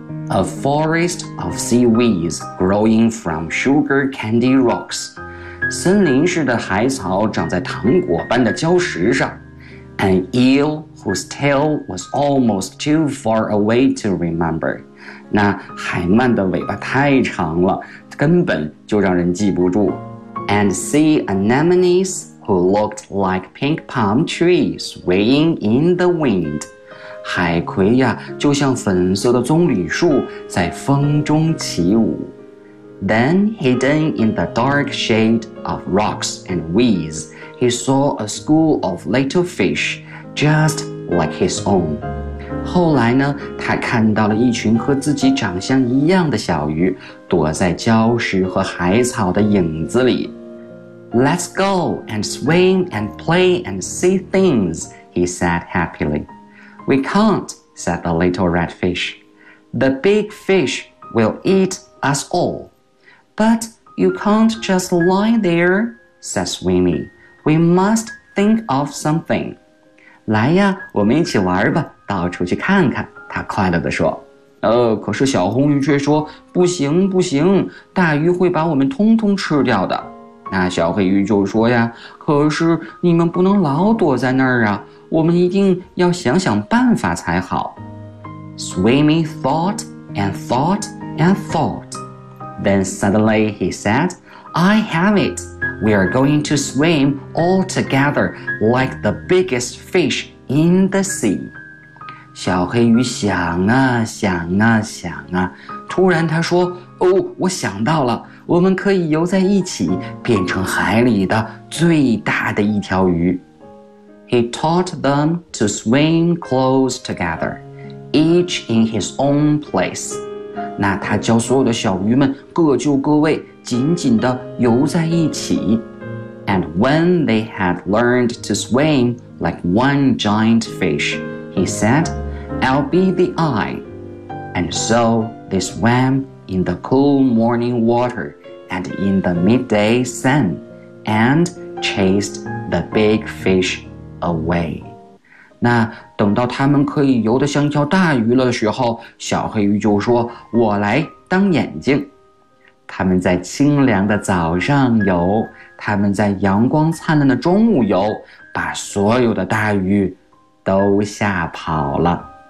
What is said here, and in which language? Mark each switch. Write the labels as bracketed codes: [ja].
[en] A forest of seaweeds growing from sugar candy rocks. [zh] 森林似的海草长在糖果般的礁石上。 [en] An eel whose tail was almost too far away to remember. [zh] 那海鳗的尾巴太长了，根本就让人记不住。 [en] And sea anemones who looked like pink palm trees swaying in the wind. [zh] 海葵呀，就像粉色的棕榈树在风中起舞。 [en] Then, hidden in the dark shade of rocks and weeds, he saw a school of little fish, just like his own. [zh] 后来呢，他看到了一群和自己长相一样的小鱼，躲在礁石和海草的影子里。 [en] Let's go and swim and play and see things, he said happily. We can't, said the little red fish. The big fish will eat us all. But you can't just lie there, said Swimming. We must think of something. [zh] 来呀，我们一起玩吧，到处去看看，他快乐地说。可是小红鱼却说，不行不行，大鱼会把我们通通吃掉的。那小黑鱼就说呀，可是你们不能老躲在那儿啊，我们一定要想想办法才好。 [en] Swimming thought and thought and thought. Then suddenly he said, I have it. We are going to swim all together like the biggest fish in the sea. [zh] 小黑鱼想啊想啊想啊，突然他说，哦，我想到了，我们可以游在一起，变成海里的最大的一条鱼。 [en] He taught them to swim close together, each in his own place. [zh] 那他教所有的小鱼们各就各位，紧紧地游在一起。 [en] And when they had learned to swim like one giant fish, he said, I'll be the eye. And so they swam in the cool morning water and in the midday sun and chased the big fish away. [zh] 那等到他们可以游得像一条大鱼了的时候，小黑鱼就说，我来当眼睛。他们在清凉的早上游，他们在阳光灿烂的中午游，把所有的大鱼都吓跑了。